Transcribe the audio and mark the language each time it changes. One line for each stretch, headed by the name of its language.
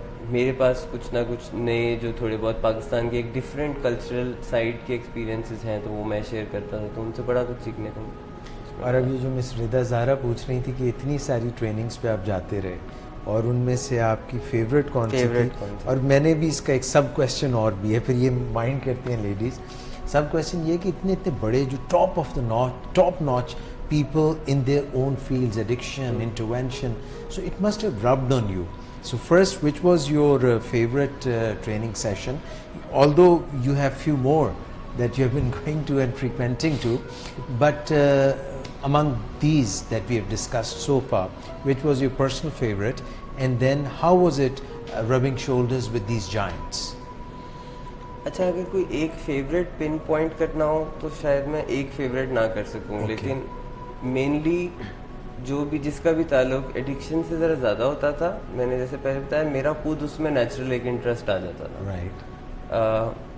Urdu: میرے پاس کچھ نہ کچھ نئے جو تھوڑے بہت پاکستان کے ایک ڈفرینٹ کلچرل سائڈ کے ایکسپیرینسز ہیں, تو وہ میں شیئر کرتا تھا, تو ان سے بڑا کچھ سیکھنے کو. اور اب یہ جو مس رضا زہرا پوچھ رہی تھی کہ اتنی ساری ٹریننگز پہ آپ جاتے رہے, اور ان میں سے آپ کی فیوریٹ کون سی تھی؟ اور میں نے بھی اس کا ایک سب کویشچن اور بھی ہے, پھر یہ مائنڈ کرتے ہیں لیڈیز. سب کویشچن یہ کہ اتنے بڑے جو top notch
English: people in their own fields, addiction, intervention, so it must have rubbed on you. So first, which was your favorite training session? Although you have few more that you have been going to and frequenting to, but among these that we have discussed so far, which was your personal favorite, and then how was it rubbing shoulders with these giants?
Urdu: اچھا, اگر کوئی ایک favourite pin point کرنا ہو تو شاید میں ایک favourite نہ کر سکوں, لیکن مینلی جو بھی جس کا بھی تعلق ایڈکشن سے ذرا زیادہ ہوتا تھا, میں نے جیسے پہلے بتایا میرا خود اس میں نیچرل ایک انٹرسٹ آ جاتا تھا.